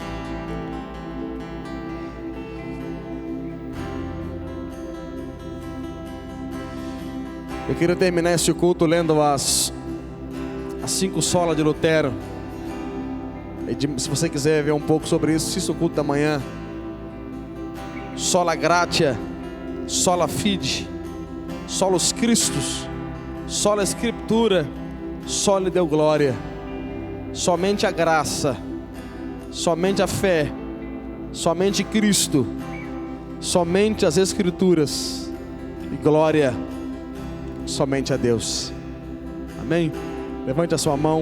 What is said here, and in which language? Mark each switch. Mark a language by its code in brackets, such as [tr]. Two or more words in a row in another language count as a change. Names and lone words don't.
[pt] Eu queria terminar este culto lendo as 5 solas de Lutero. E se você quiser ver um pouco sobre isso, assista o culto da manhã. [la] Sola gratia, sola fide, solus Christus, sola Scriptura, soli Deo glória. [pt] Somente a graça, somente a fé, somente Cristo, somente as Escrituras e glória somente a Deus. Amém? Levante a sua mão.